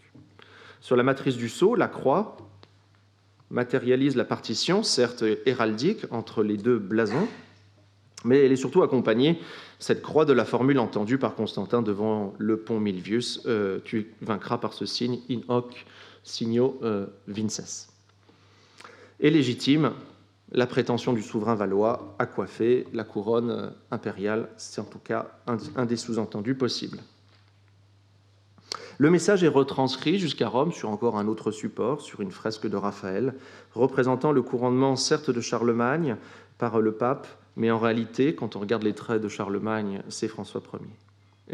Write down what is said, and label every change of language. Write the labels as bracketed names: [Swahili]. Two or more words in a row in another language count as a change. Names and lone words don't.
[French] Sur la matrice du sceau, la croix matérialise la partition, certes héraldique, entre les deux blasons, mais elle est surtout accompagnée, cette croix, de la formule entendue par Constantin devant le pont Milvius, tu vaincras par ce signe, [Latin] in hoc signo vinces. [French] Et légitime, la prétention du souverain valois à coiffer la couronne impériale, c'est en tout cas un des sous-entendus possibles. Le message est retranscrit jusqu'à Rome sur encore un autre support, sur une fresque de Raphaël, représentant le couronnement certes de Charlemagne par le pape, mais en réalité, quand on regarde les traits de Charlemagne, c'est François Ier.